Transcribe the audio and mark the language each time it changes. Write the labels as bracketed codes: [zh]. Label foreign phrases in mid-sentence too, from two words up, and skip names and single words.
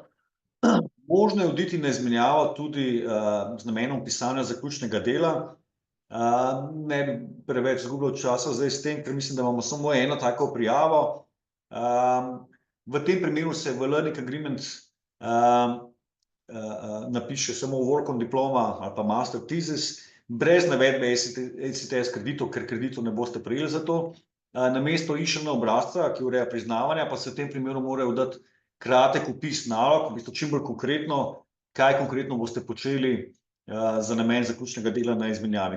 [sl] Možno je oditi na izmenjavo tudi z namenom pisanja zaključnega dela. Ne bi preveč izgubljal časa zdaj s tem, ker mislim, da imamo samo eno tako prijavo. V tem primeru se v Learning Agreement napiše samo [en] work on diploma [sl] ali pa [en] master thesis, [sl] brez navedbe ECTS kreditov, ker kreditov ne boste prejeli za to. Namesto IŠN obrazca, ki ureja priznavanja, pa se v tem primeru morajo dati kratek opis nalog, v bistvu čim bolj konkretno, kaj konkretno boste počeli za namen zaključnega dela na izmenjavi.